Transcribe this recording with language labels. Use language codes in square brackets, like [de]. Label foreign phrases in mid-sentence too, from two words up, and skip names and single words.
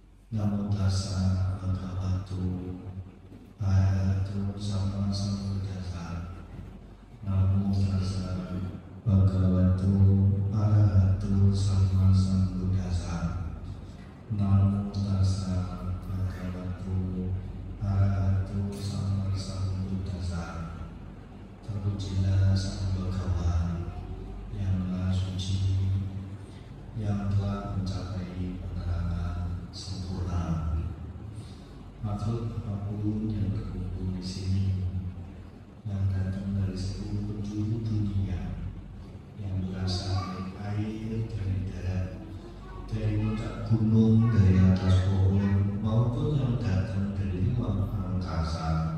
[pi] Namo tassa bhagavato arahato sama sambuddhassa. Namo tassa bhagavato arahato sama sambuddhassa. Namo tassa bhagavato arahato sama sambuddhassa. [id] Terpujilah Sang Bhagawan yang Maha Suci, yang telah mencapai penerangan sempurna. Makhluk apapun yang berkumpul di sini, yang datang dari seluruh penjuru dunia, yang berasal dari air, dari darat, dari puncak gunung, dari atas pohon, maupun yang datang dari luar angkasa.